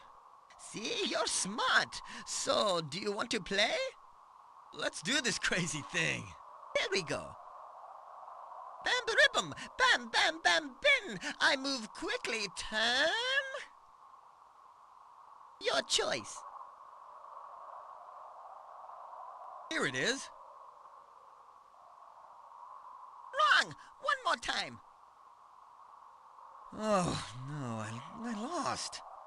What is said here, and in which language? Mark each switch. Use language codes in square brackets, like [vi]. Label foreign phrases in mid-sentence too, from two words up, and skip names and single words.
[en] See, you're smart. So, do you want to play? Let's do this crazy thing. Here we go. Bam-ba-ribbum, bam-bam-bam-bin. I move quickly, turn. Your choice. Here it is. Wrong. One more time. Oh, no, I lost.